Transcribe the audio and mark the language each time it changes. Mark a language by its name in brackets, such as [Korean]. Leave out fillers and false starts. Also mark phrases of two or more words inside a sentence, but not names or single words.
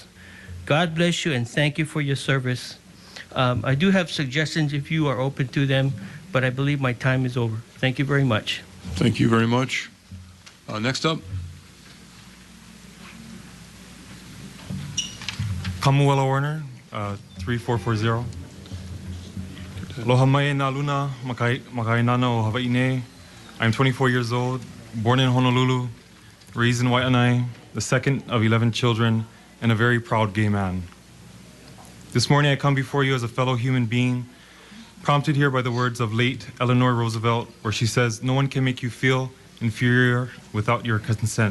[English] God bless you, and thank you for your service. I do have suggestions if you are open to them, but I believe my time is over. Thank you very much. Thank you very much. Next up. Kamuela Warner, 3440. [Hawaiian] Aloha mai na luna, makai nana o Hawaii nei. [English] I'm 24 years old, born in Honolulu, raised in Waianae, the second of 11 children, and a very proud gay man. This morning I come before you as a fellow human being, prompted here by the words of late Eleanor Roosevelt, where she says, "No one can make you feel inferior without your consent."